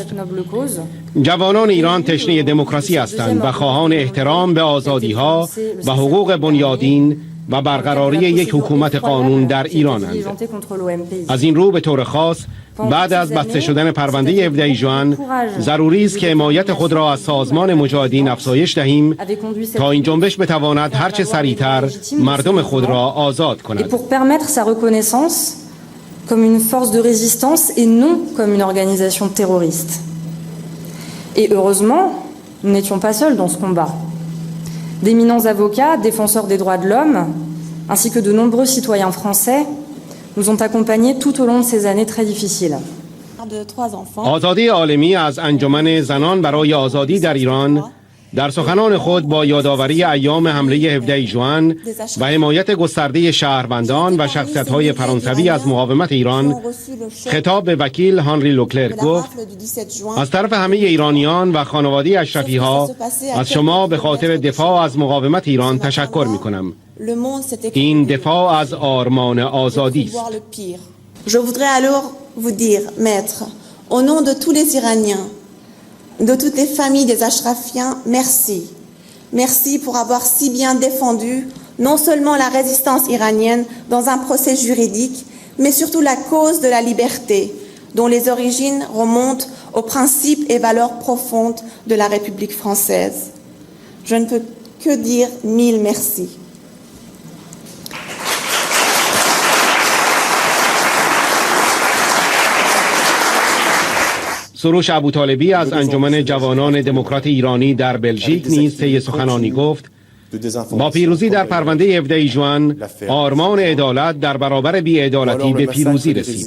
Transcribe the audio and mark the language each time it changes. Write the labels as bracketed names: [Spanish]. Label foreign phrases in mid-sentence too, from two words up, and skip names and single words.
[Persian] جوانان ایران تشنه دموکراسی هستند و خواهان احترام به آزادی‌ها و حقوق بنیادین و برقراری یک حکومت قانون در ایرانند. از این رو به طور خاص بعد از بسته شدن پرونده 17 ژوئن ضروری است که حمایت خود را از سازمان مجاهدین افزایش دهیم تا این جنبش بتواند هرچه سریعتر مردم خود را آزاد کند. [French] comme une force de résistance et non comme une organisation terroriste. Et heureusement, nous n'étions pas seuls dans ce combat. D'éminents avocats, défenseurs des droits de l'homme, ainsi que de nombreux citoyens français nous ont accompagnés tout au long de ces années très difficiles. [Persian] آزادی عالمی از انجمن زنان برای آزادی در ایران در سخنان خود با یادآوری ایام حمله 17 ژوئن و حمایت گسترده شهروندان و شخصیت‌های فرانسوی از مقاومت ایران خطاب به وکیل هانری لوکلر گفت: از طرف همه ایرانیان و خانواده اشرفی‌ها از شما به خاطر دفاع از مقاومت ایران تشکر می‌کنم. این دفاع از آرمان آزادی است. [French] Je voudrais alors vous dire, maître, au nom de tous les Iraniens, de toutes les familles des Ashrafiens, merci. Merci pour avoir si bien défendu non seulement la résistance iranienne dans un procès juridique, mais surtout la cause de la liberté, dont les origines remontent aux principes et valeurs profondes de la République française. Je ne peux que dire mille merci. [Persian] سروش ابوطالبی از انجمن جوانان دموکرات ایرانی در بلژیک نیز طی سخنانی گفت: با پیروزی در پرونده 17 ژوئن آرمان عدالت در برابر بی‌عدالتی به پیروزی رسید.